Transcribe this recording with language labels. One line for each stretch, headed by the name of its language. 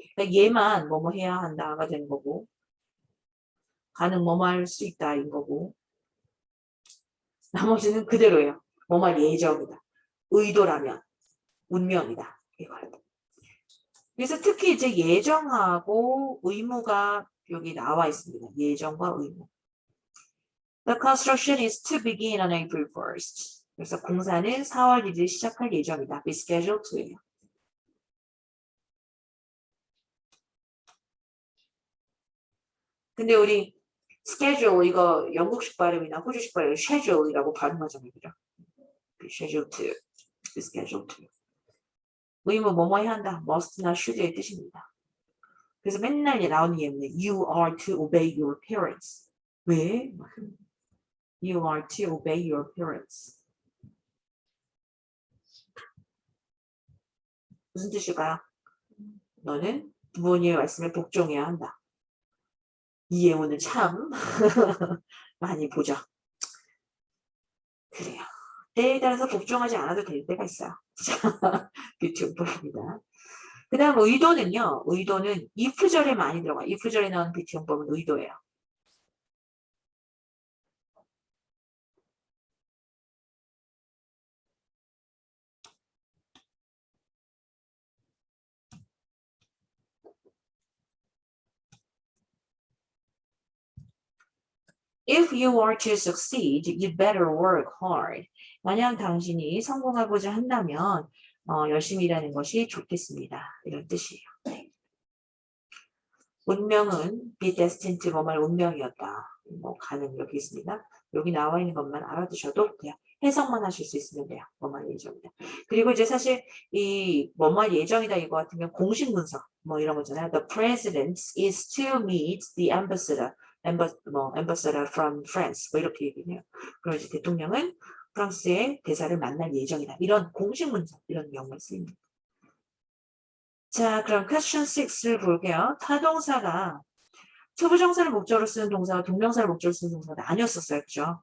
Korean: 그러니까 얘만 뭐뭐 해야 한다가 되는 거고 가능 뭐뭐 할 수 있다인 거고 나머지는 그대로예요. 뭐뭐 예정이다. 의도라면 운명이다. 이거예요. 그래서 특히 이제 예정하고 의무가 여기 나와 있습니다. 예정과 의무.
English: The construction is to begin on April 1st.
Korean: 그래서 공사는 4월 1일 시작할 예정이다.
English: Be scheduled to예요.
Korean: 근데 우리 schedule 이거 영국식 발음이나 호주식 발음 schedule이라고 발음하잖아요.
English: 그죠? Be scheduled to. Be scheduled to.
Korean: 의무 뭐뭐 해야 한다. must나 should의 뜻입니다. 그래서 맨날 나오는 예문은
English: you are to obey your parents.
Korean: 왜?
English: You are to obey your parents.
Korean: 무슨 뜻일까요? 너는 부모님의 말씀에 복종해야 한다. 이 예문을 참 많이 보죠. 그래요. 때에 따라서 복종하지 않아도 될 때가 있어요. 뷰티 용법입니다. 그 다음 의도는요. 의도는 if절에 많이 들어가. if절에 나오는 뷰티 용법은 의도예요.
English: If you are to succeed, you better work hard.
Korean: 만약 당신이 성공하고자 한다면 열심히 일하는 것이 좋겠습니다. 이런 뜻이에요. 네. 운명은 be destined 뭐말 운명이었다. 뭐 가능 여기 있습니다. 여기 나와 있는 것만 알아두셔도 돼요. 해석만 하실 수 있으면 돼요. 뭐말 예정이다. 그리고 이제 사실 이 뭐말 예정이다 이거 같으면 공식 문서 뭐 이런 거잖아요.
English: The president is to meet the ambassador. ambassador from France.
Korean: 뭐 이렇게 얘기해요. 그럼 이제 대통령은 프랑스의 대사를 만날 예정이다. 이런 공식 문서 이런 경우가 쓰입니다. 자, 그럼 question 6를 볼게요. 타동사가 투부정사를 목적으로 쓰는 동사와 동명사를 목적으로 쓰는 동사가 나뉘었었어요. 그죠?